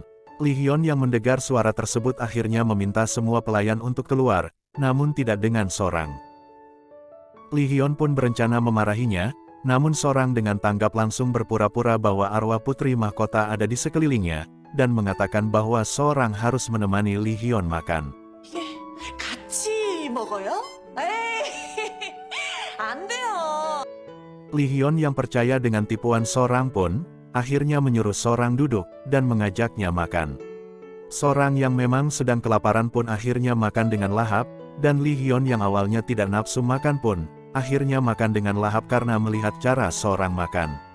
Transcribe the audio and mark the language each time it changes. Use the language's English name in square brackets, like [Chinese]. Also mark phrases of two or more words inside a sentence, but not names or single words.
[Indonesian] Lee Hyun yang mendengar suara tersebut akhirnya meminta semua pelayan untuk keluar, namun tidak dengan Sorang. Lee Hyun pun berencana memarahinya, namun Sorang dengan tanggap langsung berpura-pura bahwa arwah putri mahkota ada di sekelilingnya, dan mengatakan bahwa Sorang harus menemani Lee Hyun makan. [Korean] 같이 먹어요? 에이, 안 돼요. [Indonesian] Lee Hyun yang percaya dengan tipuan Sorang pun, akhirnya menyuruh Sorang duduk, dan mengajaknya makan. Sorang yang memang sedang kelaparan pun akhirnya makan dengan lahap, dan Lee Hyun yang awalnya tidak nafsu makan pun, akhirnya makan dengan lahap karena melihat cara Sorang makan.